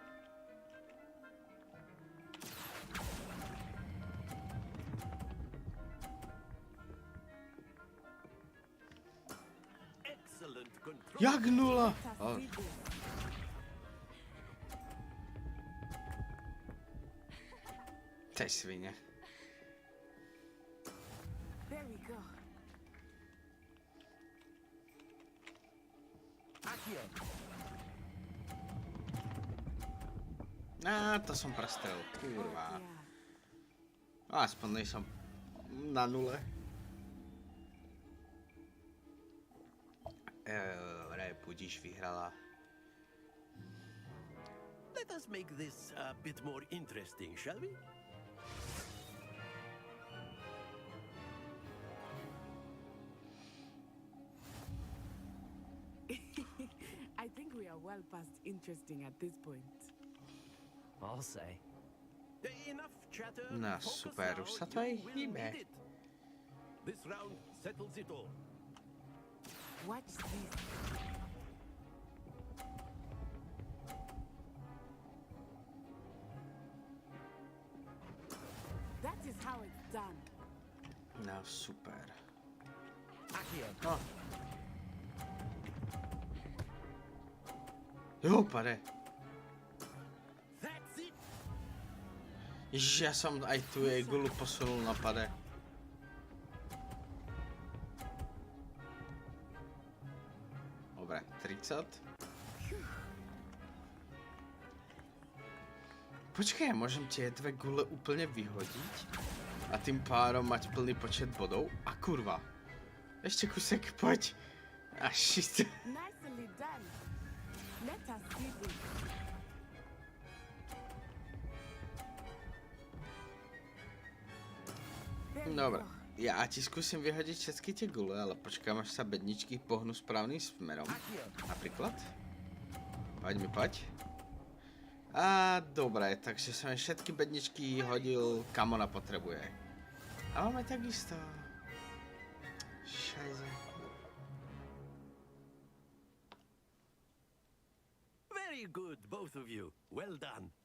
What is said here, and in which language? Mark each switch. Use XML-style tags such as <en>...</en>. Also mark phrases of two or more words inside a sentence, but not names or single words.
<sk>Jak nula? Oh. To je svinia.</sk> <en>There we go.</en> <sk>To som prestrel, kurva.</sk> <cs>Aspoň nejsem na nule.</cs> <sk>Dobre, budíš, vyhrala.</sk> <en>Let us make this a bit more interesting, shall we? I think we are well past interesting at this point. I'll say. Enough chatter.</en> <sk>No super, už sa to aj hýbe.</sk> <en>This round settles it all. Watch this. That is how it's done.</en> <sk>No super. Akio. Jo, pade. Ježiš, ja som aj tu jej gulu posunul na pade. Dobre, 30. Počkej, môžem tie dve gule úplne vyhodiť a tým pádom mať plný počet bodov? A kurva. Ešte kusek, poď. A shit.</sk> <en>Nicely done. Let us see this.</en> <sk>Dobre, ja ti skúsim vyhodiť všetky tie gule, ale počkám, až sa bedničky pohnú správnym smerom. Napríklad. Poď mi, poď. A dobre, takže som všetky bedničky hodil, kam ona potrebuje. A máme takisto. Šajze.</sk> <en>Very good, both of you. Well done.</en>